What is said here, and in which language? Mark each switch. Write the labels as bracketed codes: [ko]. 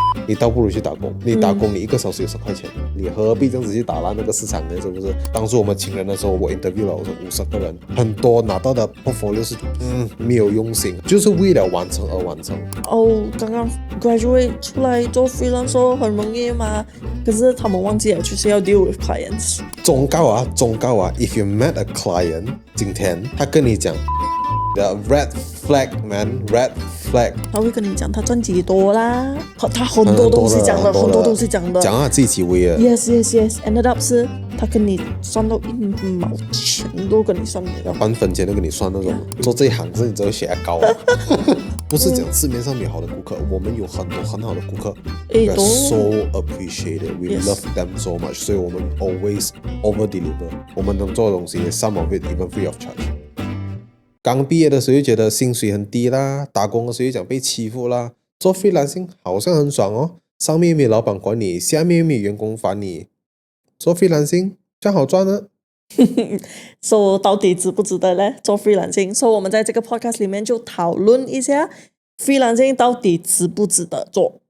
[zh] 你倒不如去打工，你打工你1个小时有10块钱，你何必这样子去打烂那个市场呢？是不是？当初我们请人的时候，我 interview 了，我说50个人，很多拿到的 portfolio 是没有用心，就是为了完成而完成。刚刚 graduate 出来做 freelancer 很容易嘛，可是他们忘记了就是要 [en] deal with clients。 [zh] 忠告啊， [en] if you met a client， [zh] 今天他跟你讲 [en] the red flag man red flag， [zh] 他会跟你讲他赚几多啦，他很多东西讲的，很多东西讲的，讲啊自己以为啊。 [en] Yes，ended up [zh] 是他跟你算到1毛钱都跟你算没有，半分钱都跟你算那种。做这一行是你只会血压高啊。不是讲市面上没有好的顾客，我们有很多很好的顾客， [en] we are so appreciated, we love them so much， [zh] 所以我们 [en] always over deliver， [zh] 我们能做的东西 [en] some of it even free of charge。 [zh] 刚毕业的时候就觉得薪水很低啦，打工的时候就讲被欺负啦，做 freelancing 好像很爽哦，上面没有老板管你，下面没有员工烦你，做 freelancing 这样好赚呢。 So 到底值不值得呢？做 freelancing， So 我们在这个 podcast 里面就讨论一下 freelancing 到底值不值得做。